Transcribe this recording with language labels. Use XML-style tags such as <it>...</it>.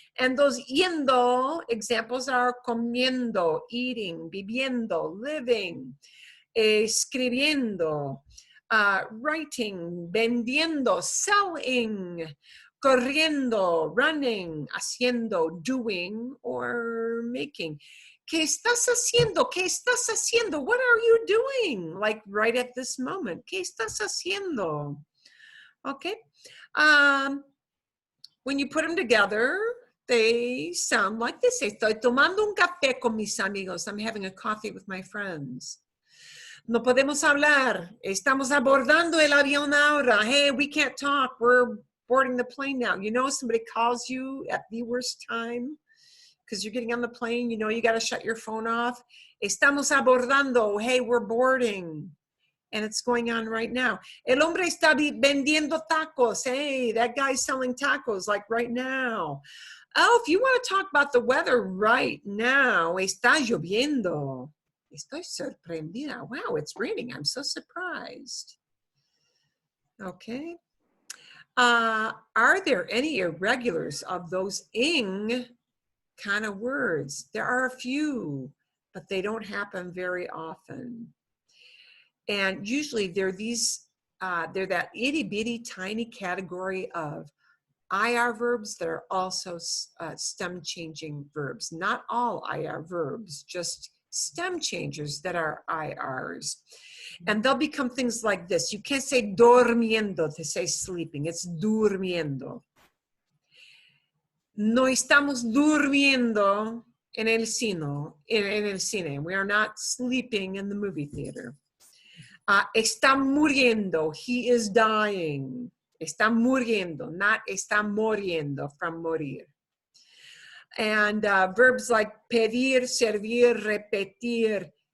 <en>And those yendo examples are comiendo, eating, viviendo, living, escribiendo, writing, vendiendo, selling, corriendo, running, haciendo, doing, or making.</en> <es>¿Qué estás haciendo? ¿Qué estás haciendo?</es> <en>What are you doing? Like right at this moment.</en> <es>¿Qué estás haciendo?</es> <en>Okay. When you put them together, they sound like this.</en> <es>Estoy tomando un café con mis amigos.</es> <en>I'm having a coffee with my friends.</en> <es>No podemos hablar. Estamos abordando el avión ahora.</es> <en>Hey, we can't talk. We're boarding the plane now. You know, somebody calls you at the worst time because you're getting on the plane. You know, you got to shut your phone off.</en> <es>Estamos abordando.</es> <en>Hey, we're boarding. And it's going on right now.</en> <es>El hombre está vendiendo tacos.</es> <en>Hey, that guy's selling tacos like right now. Oh, if you want to talk about the weather right now,</en> <es>está lloviendo. Estoy sorprendida.</es> <en>Wow, it's raining. I'm so surprised. Okay. Are there any irregulars of those ing kind of words? There are a few, but they don't happen very often. And usually they're that itty bitty tiny category of IR verbs that are also stem changing verbs. Not all IR verbs, just stem changers that are IRs. And they'll become things like this. You can't say dormiendo to say sleeping. It's durmiendo.</en> <es>No estamos durmiendo en el cine.</es> <en>We are not sleeping in the movie theater.</en> <es>Está muriendo.</es> <en>He is dying.</en> <es>Está muriendo, not está muriendo, from morir.</es> <en>And verbs like pedir, servir, repetir.</en>